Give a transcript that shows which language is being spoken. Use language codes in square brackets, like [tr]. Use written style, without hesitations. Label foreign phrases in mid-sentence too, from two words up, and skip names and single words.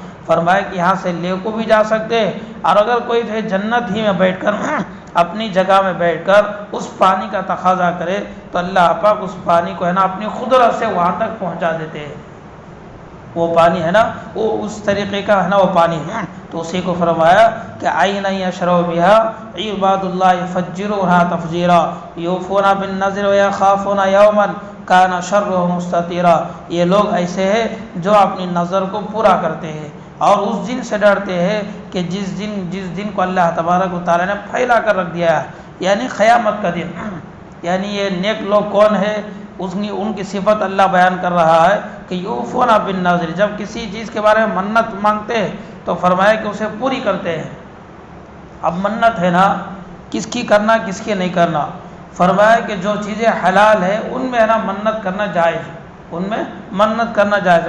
[hi] फरमाया कि यहाँ से ले को भी जा सकते हैं, और अगर कोई थे जन्नत ही में बैठकर अपनी जगह में बैठकर उस पानी का तकाजा करे तो अल्लाह पाक उस पानी को है ना अपनी खुदरत से वहाँ तक पहुँचा देते हैं। वो पानी है ना वो उस तरीक़े का है ना वो पानी है। तो उसी को फरमाया कि [ar] عينا يشرب بها عباد الله يفجرونها تفجيرا يوفون بالنذر ويخافون يوما كان شره مستطيرا, [hi] ये लोग ऐसे हैं जो अपनी नज़र को पूरा करते हैं और उस दिन से डरते हैं कि जिस दिन को अल्लाह [ar] تبارك وتعالى [hi] ने फैला कर रख दिया है, यानी क़यामत का दिन। यानी ये नेक लोग कौन है, उनकी सिफत अल्लाह बयान कर रहा है कि [ar] يوفون بالنذر, [hi] जब किसी चीज़ के बारे में मन्नत मांगते हैं तो फरमाया कि उसे पूरी करते हैं। अब मन्नत है ना किसकी करना किसकी नहीं करना, फरमाया कि जो चीज़ें हलाल है उनमें है ना मन्नत करना जायज़, उनमें मन्नत करना जायज़।